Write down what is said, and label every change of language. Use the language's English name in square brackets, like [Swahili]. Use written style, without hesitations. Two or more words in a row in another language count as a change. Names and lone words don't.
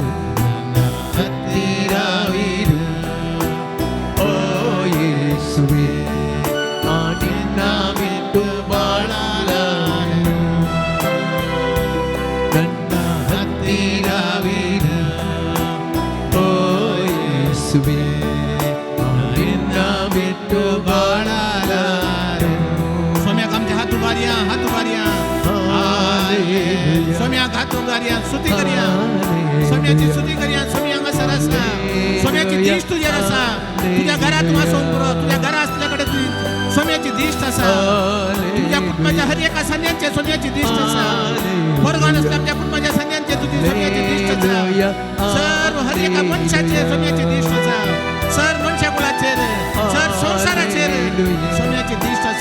[Kannada] ಹತ್ತಿರವಿರು ಓ ಯೇಸುವೇ ನಿನ್ನ ಬಿಟ್ಟು ಬಾಳಲಾರೆನು ನನ್ನ ಹತ್ತಿರವಿರು ಓ ಯೇಸುವೇ ನಿನ್ನ ಬಿಟ್ಟು ಬಾಳಲಾರೆನು [Konkani] सोम्याक आमच्या हात उभारया सोम्याक हात उभारया स्तुती करया सोम्याची स्तुती करया सोमी हांगासर आसा सोम्याची दिश्ट तुजेर आसा तुज्या घरांत वासोंक पुरो तुज्या घरा आसल्या कडेन सोम्याची दिश्ट आसा तुज्या कुटुंबाच्या हर एका सन्यांचे सोम्याची दिश्ट आसा वर्गान आसल्या आमच्या कुटुंबाच्या सन्यांचे तुजी सोम्याची दिश्ट आसा सर्व हर एका मनशाचेर सोम्याची दिश्ट आसा सर्व मनशा कुळाचेर सर्व संवसाराचेर सोम्याची दिश्ट आसा